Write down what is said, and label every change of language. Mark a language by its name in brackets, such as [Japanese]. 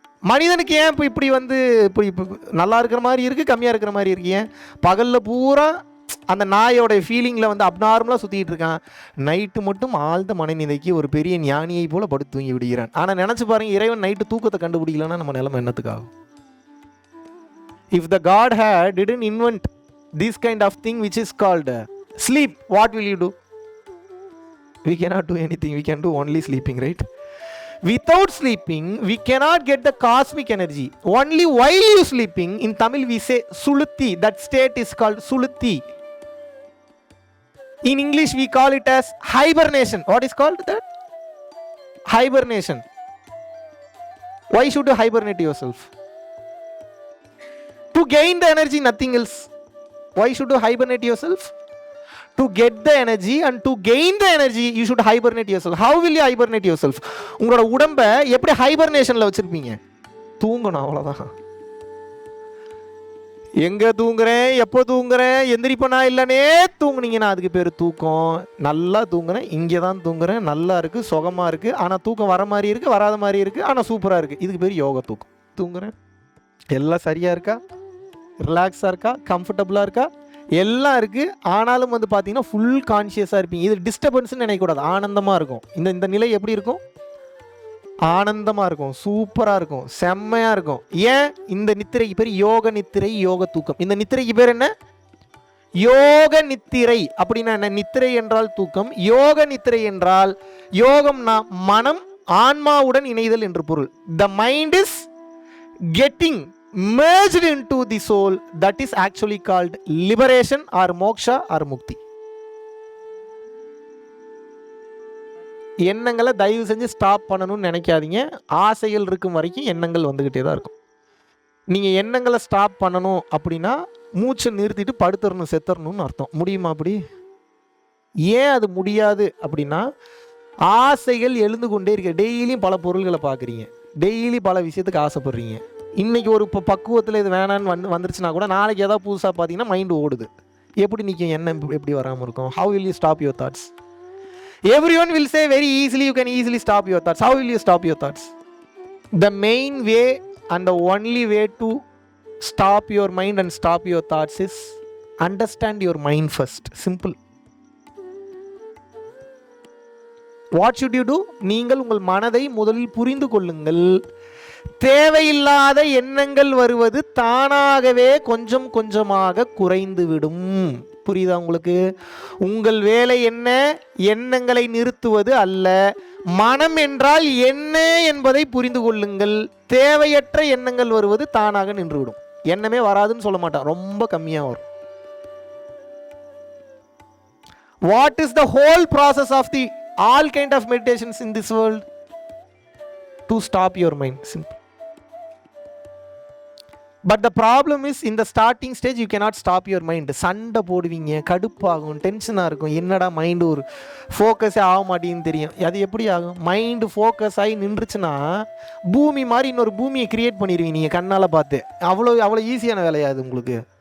[Tamil] மனிதனுக்கு ஏன் இப்போ இப்படி இப்படி நல்லா இருக்கிற மாதிரி இருக்குது, கம்மியாக இருக்கிற மாதிரி இருக்கு? ஏன்? பகலில் பூரா அந்த நாயோட ஃபீலிங்கில் அப்நார்மலாக சுற்றிட்டு இருக்கான். நைட்டு மட்டும் ஆழ்ந்த மனநிலைக்கு ஒரு பெரிய ஞானியை போல படுத்து தூங்கி விடுகிறான். ஆனால் நினச்சி பாருங்க, இறைவன் நைட்டு தூக்கத்தை கண்டுபிடிக்கலன்னா நம்ம நிலைமை என்னத்துக்காகும்? [English] If the God didn't invent this kind of thing which is called sleep, what will you do? We cannot do anything. We can do only sleeping, right? Without sleeping, we cannot get the cosmic energy. Only while you sleeping, in Tamil we say suluthi. That state is called suluthi. In English we call it as hibernation. What is called that? Hibernation. Why should you hibernate yourself? To gain the energy, nothing else. Why should you hibernate yourself? To get the energy, and to gain the energy you should hibernate yourself. How will you hibernate yourself? [Tamil] உங்களோட உடம்பை எப்படி ஹைபர்னேஷன்ல வச்சிருப்பீங்க? தூங்கணும், அவ்வளவுதான். எங்க தூங்குறேன், எப்போ தூங்குறேன், எந்திரிப்பனா இல்லனே தூங்குனீங்கன்னா அதுக்கு பேர் தூக்கம். நல்லா தூங்குறேன், இங்கே தான் தூங்குறேன், நல்லா இருக்கு, சுகமா இருக்கு, ஆனா தூக்கம் வர மாதிரி இருக்கு, வராத மாதிரி இருக்கு, ஆனா சூப்பரா இருக்கு. இதுக்கு பேர் யோக தூக்கம். தூங்குறேன், எல்லாம் சரியா இருக்கா, ரிலாக்ஸாக இருக்கா, கம்ஃபர்டபுளாக இருக்கா, எல்லாம் இருக்குது. ஆனாலும் பார்த்தீங்கன்னா ஃபுல் கான்ஷியஸாக இருப்பீங்க. இது டிஸ்டர்பன்ஸ்ன்னு நினைக்கக்கூடாது. ஆனந்தமாக இருக்கும். இந்த நிலை எப்படி இருக்கும்? ஆனந்தமாக இருக்கும், சூப்பராக இருக்கும், செம்மையாக இருக்கும். ஏன்? இந்த நித்திரைக்கு பேர் யோக நித்திரை, யோக தூக்கம். இந்த நித்திரைக்கு பேர் என்ன? யோக நித்திரை அப்படின்னா என்ன? நித்திரை என்றால் தூக்கம், யோக நித்திரை என்றால் யோகம்னா மனம் ஆன்மாவுடன் இணைதல் என்று பொருள். [English] The mind is getting merged into the soul, that is actually called liberation or moksha or mukti. [Tamil] எண்ணங்களை தயவு செஞ்சு ஸ்டாப் பண்ணணும்னு நினைக்காதீங்க. ஆசைகள் இருக்கும் வரைக்கும் எண்ணங்கள் வந்துக்கிட்டே தான் இருக்கும். நீங்கள் எண்ணங்களை ஸ்டாப் பண்ணணும் அப்படின்னா மூச்சை நிறுத்திட்டு படுத்துறணும், செத்துறணும்னு அர்த்தம். முடியுமா அப்படி? ஏன் அது முடியாது அப்படின்னா ஆசைகள் எழுந்து கொண்டே இருக்கு. டெய்லியும் பல பொருள்களை பார்க்குறீங்க, டெய்லி பல விஷயத்துக்கு ஆசைப்படுறீங்க. இன்றைக்கி ஒரு இப்போ பக்குவத்தில் இது வேணான்னு வந்துருச்சுன்னா கூட நாளைக்கு ஏதாவது புதுசாக பார்த்தீங்கன்னா மைண்டு ஓடுது. எப்படி நிற்கும்? எண்ணம் எப்படி வராமல் இருக்கும்? [English] How will you stop your thoughts? Everyone will say very easily you can easily stop your thoughts. How will you stop your thoughts? The main way and the only way to stop your mind and stop your thoughts is understand your mind first. Simple. What should you do? [Tamil] நீங்கள் உங்கள் மனதை முதலில் புரிந்து கொள்ளுங்கள். தேவையில்லாத எண்ணங்கள் வருவது தானாகவே கொஞ்சம் கொஞ்சமாக குறைந்துவிடும். புரியுதா உங்களுக்கு? உங்கள் வேலை என்ன? எண்ணங்களை நிறுத்துவது அல்ல. மனம் என்றால் என்ன என்பதை புரிந்து கொள்ளுங்கள். தேவையற்ற எண்ணங்கள் வருவது தானாக நின்றுவிடும். எண்ணமே வராதுன்னு சொல்ல மாட்டான், ரொம்ப கம்மியாக வரும். [English] What is the whole process of the all kind of meditations in this world? To stop your mind. Simple. But the problem is in the starting stage you cannot stop your mind. [Tamil] சண்டை போடுவீங்க, கடுப்பாகும், டென்ஷனாக இருக்கும். என்னடா mind ஒரு ஃபோக்கஸே ஆக மாட்டேன்னு தெரியும். அது எப்படி ஆகும்? மைண்டு ஃபோக்கஸ் ஆகி நின்றுச்சுன்னா பூமி மாதிரி இன்னொரு பூமியை கிரியேட் பண்ணிடுவீங்க நீங்கள் கண்ணால் பார்த்து. அவ்வளோ ஈஸியான வேலையாது உங்களுக்கு.